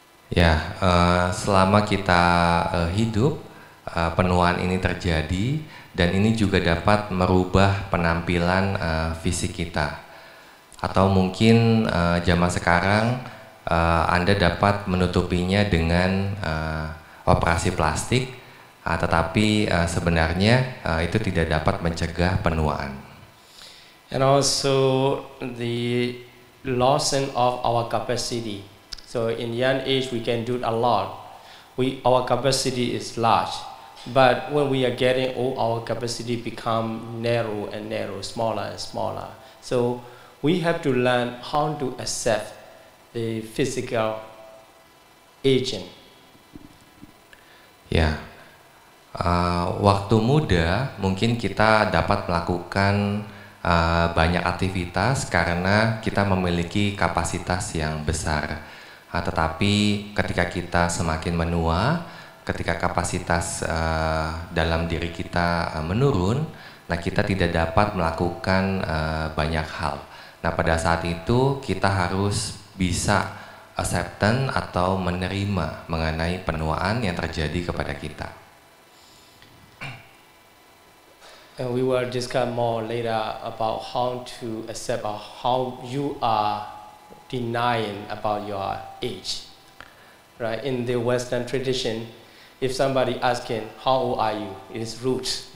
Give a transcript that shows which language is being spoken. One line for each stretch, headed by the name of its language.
Indonesian: Ya, selama kita hidup, penuaan ini terjadi, dan ini juga dapat merubah penampilan fisik kita. Atau mungkin zaman sekarang Anda dapat menutupinya dengan operasi plastik, tetapi sebenarnya itu tidak dapat mencegah penuaan.
English: And also the losing of our capacity. So in young age we can do a lot. our capacity is large, but when we are getting old, our capacity become narrow and narrow, smaller and smaller. So we have to learn how to accept the physical aging.
Indonesian: Ya, waktu muda mungkin kita dapat melakukan banyak aktivitas karena kita memiliki kapasitas yang besar. Tetapi ketika kita semakin menua, ketika kapasitas dalam diri kita menurun, nah kita tidak dapat melakukan banyak hal. Nah pada saat itu kita harus bisa acceptance atau menerima mengenai penuaan yang terjadi kepada kita.
English: And we will discuss more later about how to accept or how you are denying about your age. Right? In the Western tradition, if somebody asking how old are you, it is rude.